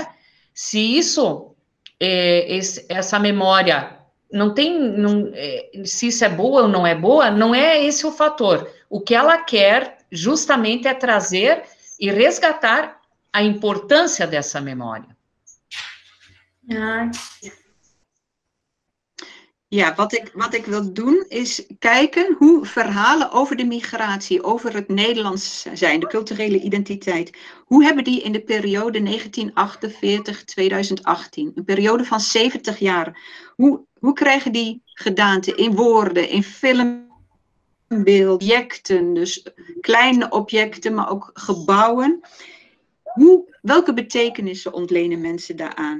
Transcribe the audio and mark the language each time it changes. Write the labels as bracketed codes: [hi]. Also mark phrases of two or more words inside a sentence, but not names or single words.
[pt] Se isso, essa memória se isso é boa ou não é boa, não é esse o fator. O que ela quer justamente é trazer e resgatar a importância dessa memória. [nl] Ja, wat ik wil doen is kijken hoe verhalen over de migratie, over het Nederlands zijn, de culturele identiteit, hoe hebben die in de periode 1948-2018, een periode van 70 jaar, hoe krijgen die gedaante in woorden, in filmbeeld, objecten, dus kleine objecten, maar ook gebouwen, welke betekenissen ontlenen mensen daaraan?